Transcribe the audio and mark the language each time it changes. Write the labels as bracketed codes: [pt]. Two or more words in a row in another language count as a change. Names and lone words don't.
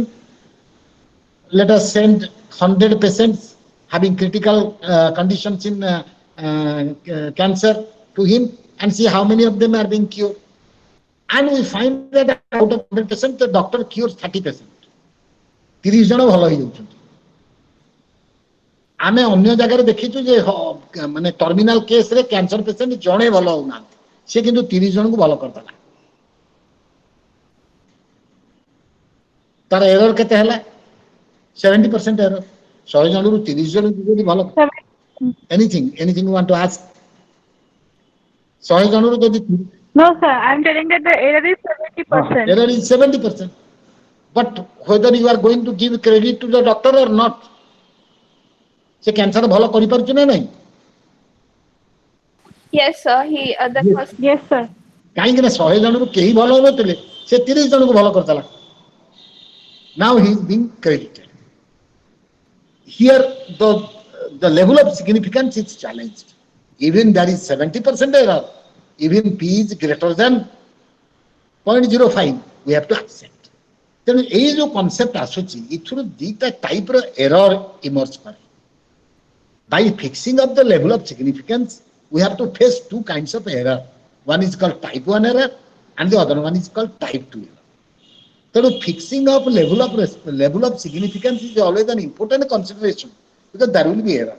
[en] Let us send 100 patients having critical conditions in cancer to him and see how many of them are being cured. And we find that out of 100%, the doctor cures 30%. [bn] 30 জন ভালো হয়ে যাচ্ছেন। [or] ଆମେ ଅନ୍ୟ ଜାଗାରେ ଦେଖିଛୁ ଯେ ମାନେ ଟର୍ମିନାଲ କେସରେ କ୍ୟାନ୍ସର ପେସେଣ୍ଟ ଜଣେ ଭଲ ହଉନାହାନ୍ତି, ସେ କିନ୍ତୁ 30 ଜଣଙ୍କୁ ଭଲ କରିଦେଲା। ତାର ଏରର କେତେ ହେଲା? 70% ଏରର। 100 ଜଣରୁ 30 ଜଣଙ୍କୁ ଯଦି ଭଲ [en] anything you want to ask? [or] 100 ଜଣରୁ ଯଦି [en] No, sir. I'm telling that the error is 70%. error is 70%. But whether you are going to give credit to the doctor or not, [or] ସେ କ୍ୟାନ୍ସର ଭଲ କରିପାରୁଛି ନା ନାହିଁ? [en] Yes, sir. The first. Yes, sir. [or] କାହିଁକି ନା 100 ଜଣରୁ କେହି ଭଲ ହଉନଥିଲେ, ସେ 30 ଜଣଙ୍କୁ ଭଲ କରିଦେଲା। [en] Now he is being credited. Here the level of significance is challenged. Even there is 70% error, even P is greater than 0.05, we have to accept. [or] ତେଣୁ ଏଇ ଯୋଉ କନସେପ୍ଟ ଆସୁଛି, ଏଥିରୁ ଦିଟା ଟାଇପର [en] error emerge [or] କରେ। [en] By fixing up the level of significance, we have to face two kinds of error. One is called type 1 error and the other one is called type 2 error. So fixing up level of significance is always an important consideration because there will be error.